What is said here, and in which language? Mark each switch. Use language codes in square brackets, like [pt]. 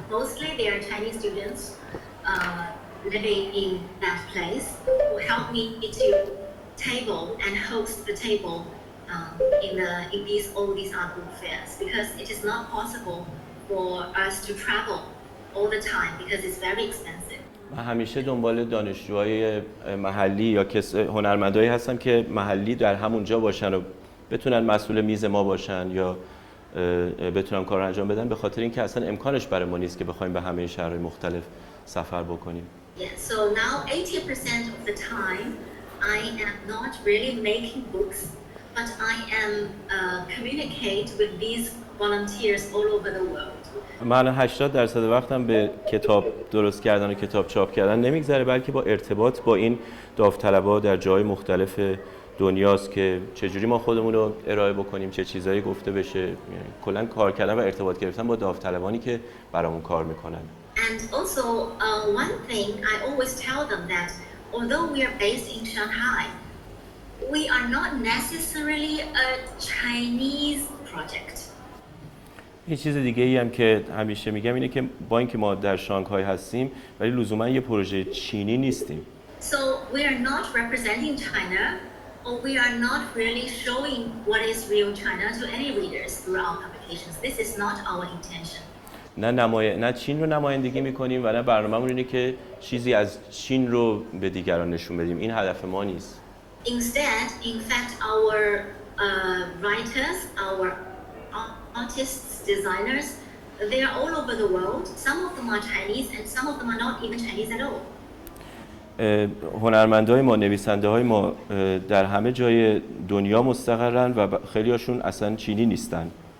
[en] Mostly they are Chinese students living in that place who help me to table and host the table in all these art book fairs, because it is not possible for us to travel all the time because it's very expensive. [fa] من همیشه دنبال دانشجوهای محلی یا هنرمندایی هستم که محلی در همونجا باشن و بتونن مسئول میز ما باشن یا بتونن کار رو انجام بدن، به خاطر اینکه اصلا امکانش برای ما نیست که بخوایم به همه شهرهای مختلف سفر بکنیم. [en] Yeah, so now 80% of the time I am not really making books, but I am communicate with these volunteers all over the world. [fa] من 80% وقتم به کتاب درست کردن و کتاب چاپ کردن نمیگذره، بلکه با ارتباط با این داوطلبا در جای مختلف دنیاست که چجوری ما خودمون رو ارائه بکنیم، چه چیزایی گفته بشه، کلا کار کردن و ارتباط گرفتن با داوطلبانی که برامون کار میکنن. [en] And also one thing I always tell them that although we are based in Shanghai, we are not necessarily a Chinese project. [fa] یه چیز دیگه ای هم که همیشه میگم اینه که با اینکه ما در شانگهای هستیم ولی لزوما یه پروژه چینی نیستیم. [en] So we are not representing China, or we are not really showing what is real China to any readers through our publications. This is not our intention. [fa] نه چین رو نمایندگی میکنیم و نه برنامه‌مون اینه که چیزی از چین رو به دیگران نشون بدیم. این هدف ما نیست. [en] Instead, in fact, our writers, our artists, designers, they are all over the world. Some of them are Chinese and some of them are not even Chinese at all. [fa] هنرمندای ما، نویسنده‌های ما در همه جای دنیا مستقرن و خیلی هاشون اصلا چینی نیستن.